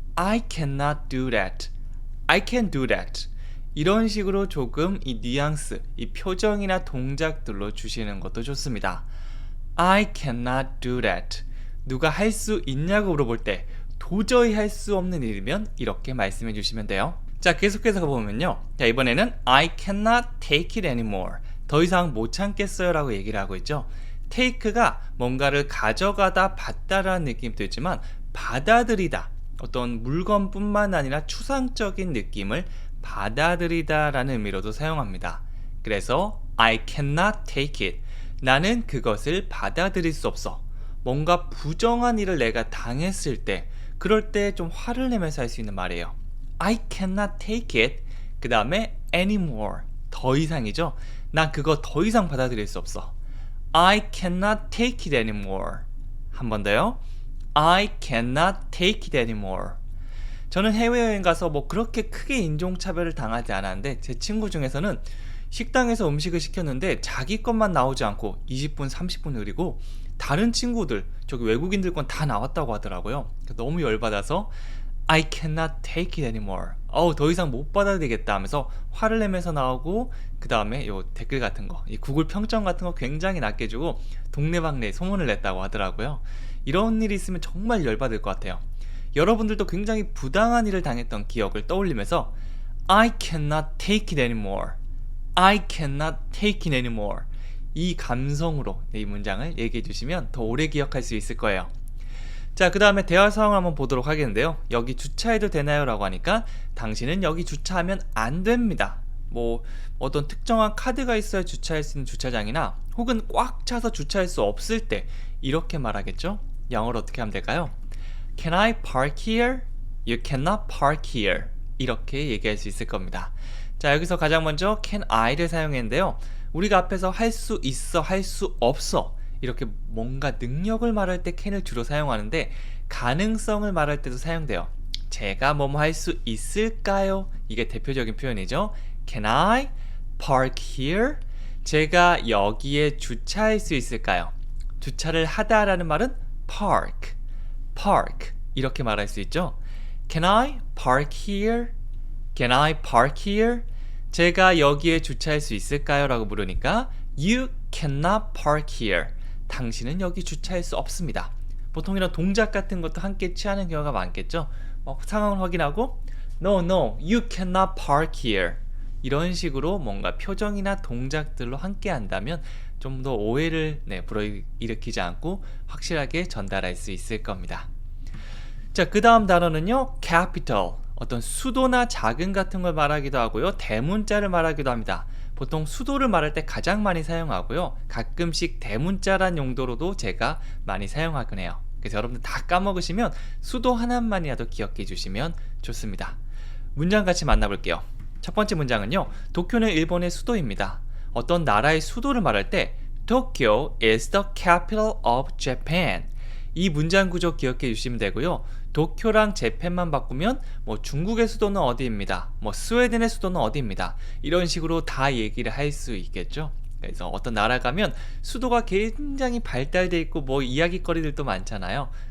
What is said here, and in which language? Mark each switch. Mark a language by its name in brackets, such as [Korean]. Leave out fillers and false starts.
[English] I cannot do that. I can do that. [Korean] 이런 식으로 조금 이 뉘앙스, 이 표정이나 동작들로 주시는 것도 좋습니다. [English] I cannot do that. [Korean] 누가 할 수 있냐고 물어볼 때 도저히 할 수 없는 일이면 이렇게 말씀해 주시면 돼요. 자, 계속해서 보면요. 자, 이번에는 [English] I cannot take it anymore. [Korean] 더 이상 못 참겠어요 라고 얘기를 하고 있죠. take가 뭔가를 가져가다 받다라는 느낌도 있지만 받아들이다, 어떤 물건뿐만 아니라 추상적인 느낌을 받아들이다 라는 의미로도 사용합니다. 그래서 [English] I cannot take it. [Korean] 나는 그것을 받아들일 수 없어. 뭔가 부정한 일을 내가 당했을 때, 그럴 때 좀 화를 내면서 할 수 있는 말이에요. [English] I cannot take it. [Korean] 그 다음에 [English] anymore. [Korean] 더 이상이죠. 난 그거 더 이상 받아들일 수 없어. [English] I cannot take it anymore. [Korean] 한 번 더요. [English] I cannot take it anymore. [Korean] 저는 해외여행 가서 뭐 그렇게 크게 인종차별을 당하지 않았는데 제 친구 중에서는 식당에서 음식을 시켰는데 자기 것만 나오지 않고 20분, 30분 흐리고 다른 친구들, 저기 외국인들 건 다 나왔다고 하더라고요. 너무 열받아서 [English] I cannot take it anymore. [Korean] 더 이상 못 받아들이겠다 하면서 화를 내면서 나오고, 그 다음에 요 댓글 같은 거, 이 구글 평점 같은 거 굉장히 낮게 주고 동네방네 소문을 냈다고 하더라고요. 이런 일이 있으면 정말 열받을 것 같아요. 여러분들도 굉장히 부당한 일을 당했던 기억을 떠올리면서 [English] I cannot take it anymore. I cannot take it anymore. [Korean] 이 감성으로 이 문장을 얘기해 주시면 더 오래 기억할 수 있을 거예요. 자, 그 다음에 대화 상황을 한번 보도록 하겠는데요. 여기 주차해도 되나요? 라고 하니까 당신은 여기 주차하면 안 됩니다. 뭐 어떤 특정한 카드가 있어야 주차할 수 있는 주차장이나 혹은 꽉 차서 주차할 수 없을 때 이렇게 말하겠죠? 영어로 어떻게 하면 될까요? [English] Can I park here? You cannot park here. [Korean] 이렇게 얘기할 수 있을 겁니다. 자, 여기서 가장 먼저 can I를 사용했는데요. 우리가 앞에서 할 수 있어, 할 수 없어, 이렇게 뭔가 능력을 말할 때 can을 주로 사용하는데 가능성을 말할 때도 사용돼요. 제가 뭐뭐 할 수 있을까요? 이게 대표적인 표현이죠. [English] Can I park here? [Korean] 제가 여기에 주차할 수 있을까요? 주차를 하다라는 말은 park, park 이렇게 말할 수 있죠. [English] Can I park here? Can I park here? [Korean] 제가 여기에 주차할 수 있을까요? 라고 물으니까 [English] You cannot park here. [Korean] 당신은 여기 주차할 수 없습니다. 보통 이런 동작 같은 것도 함께 취하는 경우가 많겠죠. 상황을 확인하고 [English] No, no, you cannot park here. [Korean] 이런 식으로 뭔가 표정이나 동작들로 함께 한다면 좀 더 오해를 불어일으키지 않고 확실하게 전달할 수 있을 겁니다. 자, 그 다음 단어는요, capital. 어떤 수도나 자금 같은 걸 말하기도 하고요, 대문자를 말하기도 합니다. 보통 수도를 말할 때 가장 많이 사용하고요, 가끔씩 대문자란 용도로도 제가 많이 사용하곤 해요. 그래서 여러분들 다 까먹으시면 수도 하나만이라도 기억해 주시면 좋습니다. 문장 같이 만나볼게요. 첫 번째 문장은요, 도쿄는 일본의 수도입니다. 어떤 나라의 수도를 말할 때 [English] Tokyo is the capital of Japan. [Korean] 이 문장 구조 기억해 주시면 되고요. 도쿄랑 재팬만 바꾸면 뭐 중국의 수도는 어디입니다. 뭐 스웨덴의 수도는 어디입니다. 이런 식으로 다 얘기를 할 수 있겠죠. 그래서 어떤 나라 가면 수도가 굉장히 발달돼 있고 뭐 이야기거리들도 많잖아요.